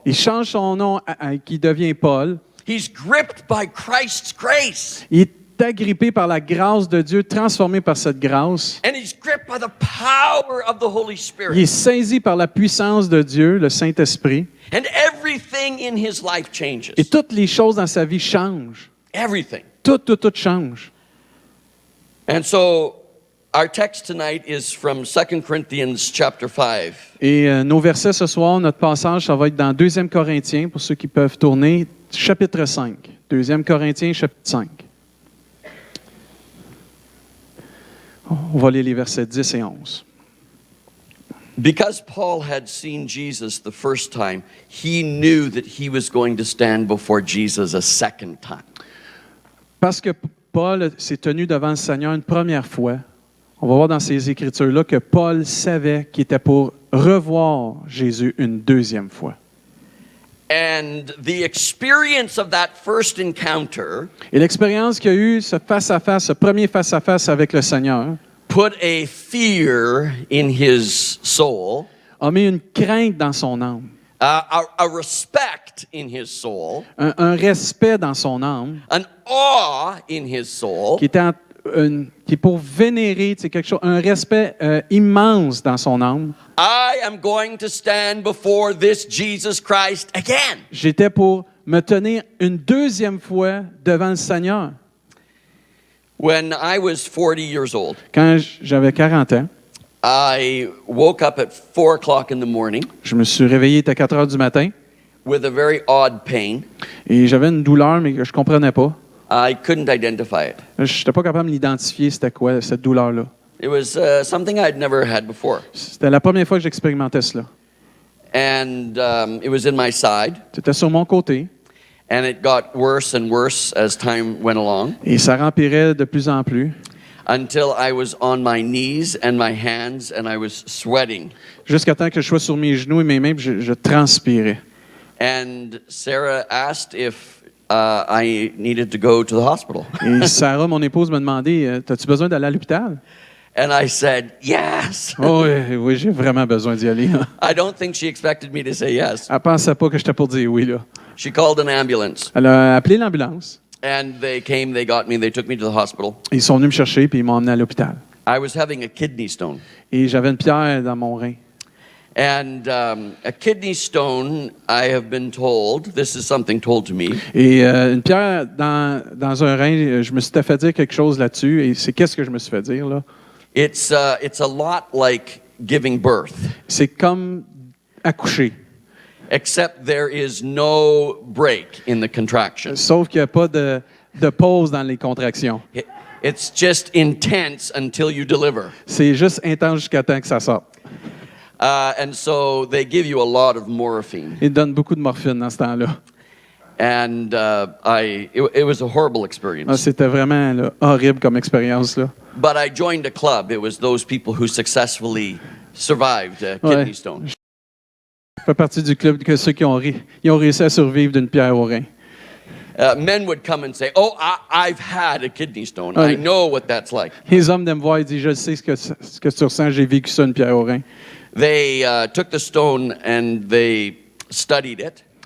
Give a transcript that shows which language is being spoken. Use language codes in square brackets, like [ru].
[fr] Il change son nom qui devient Paul. [en] He's gripped by Christ's grace. [fr] Il est agrippé par la grâce de Dieu, transformé par cette grâce. [en] And he's gripped by the power of the Holy Spirit. [fr] Il est saisi par la puissance de Dieu, le Saint-Esprit. [en] And everything in his life changes. [fr] Et toutes les choses dans sa vie changent. [en] Everything. [fr] Tout change. [en] And so our text tonight is from 2 Corinthians chapter 5. [fr] Et nos versets ce soir, notre passage, ça va être dans 2 Corinthiens, pour ceux qui peuvent tourner, chapitre 5. 2 Corinthiens, chapitre 5. On va lire les versets 10 et 11. [en] Because Paul had seen Jesus the first time, he knew that he was going to stand before Jesus a second time. [fr] Parce que Paul s'est tenu devant le Seigneur une première fois, on va voir dans ces Écritures-là que Paul savait qu'il était pour revoir Jésus une deuxième fois. [en] And the experience of that first encounter [fr] Et l'expérience qu'il a eue, ce face-à-face, ce premier face-à-face avec le Seigneur, [en] put a fear in his soul, [fr] a mis une crainte dans son âme, [en] a respect in his soul, [fr] un respect dans son âme, [en] an awe in his soul, [fr] qui est pour vénérer, quelque chose, un respect immense dans son âme. [en] I am going to stand before this Jesus Christ again. [fr] J'étais pour me tenir une deuxième fois devant le Seigneur. [en] When I was 40 years old, [fr] Quand j'avais 40 ans, [en] I woke up at 4 o'clock in the morning [fr] je me suis réveillé, il était 4 heures du matin, [en] with a very odd pain. [fr] et j'avais une douleur, mais que je ne comprenais pas. [en] I couldn't identify it. [fr] Je n'étais pas capable de l'identifier, c'était quoi cette douleur-là. [en] It was something I'd never had before. [fr] C'était la première fois que j'expérimentais cela. [en] And it was in my side, [fr] C'était sur mon côté, [en] and it got worse and worse as time went along [fr] et ça rempirait de plus en plus, [en] until I was on my knees and my hands and I was sweating. [fr] jusqu'à temps que je sois sur mes genoux et mes mains, puis je transpirais. [en] And Sarah asked if I needed to go to the hospital. [fr] Et Sarah, mon épouse, m'a demandé, as-tu besoin d'aller à l'hôpital? [en] And I said, yes. [fr] Oh, oui, oui, j'ai vraiment besoin d'y aller. [en] I don't think she expected me to say yes. [fr] Elle ne pensait pas que j'étais pour dire oui, là. [en] She called an ambulance, [fr] Elle a appelé l'ambulance. [en] and they came, they got me, they took me to the hospital. [fr] Ils sont venus me chercher, puis ils m'ont emmené à l'hôpital. [en] I was having a kidney stone. [fr] Et j'avais une pierre dans mon rein. [en] And a kidney stone, I have been told, this is something told to me, [fr] Et une pierre dans un rein, je me suis fait dire quelque chose là-dessus. Et c'est qu'est-ce que je me suis fait dire, là? [en] it's a lot like giving birth, [fr] C'est comme accoucher. [en] except there is no break in the contractions. [fr] Sauf qu'il n'y a pas de pause dans les contractions. [en] It's just intense until you deliver. [fr] C'est juste intense jusqu'à temps que ça sorte. [en] And so they give you a lot of morphine. [fr] Ils donnent beaucoup de morphine dans ce temps-là. [en] And it was a horrible Ah, experience. [fr] c'était vraiment là, horrible comme expérience, là. [en] But I joined a club. It was those people who successfully survived a [fr] Ouais. [en] kidney stone. [fr] Je fais partie du club que ceux qui ont réussi à survivre d'une pierre au rein. [en] Men would come and say, "Oh, I've had a kidney stone. [fr] Ouais. [en] I know what that's like." [fr] Les hommes me voir et disent, je sais ce que tu ressens, j'ai vécu ça, une pierre au rein. [en] They took the stone and they studied it,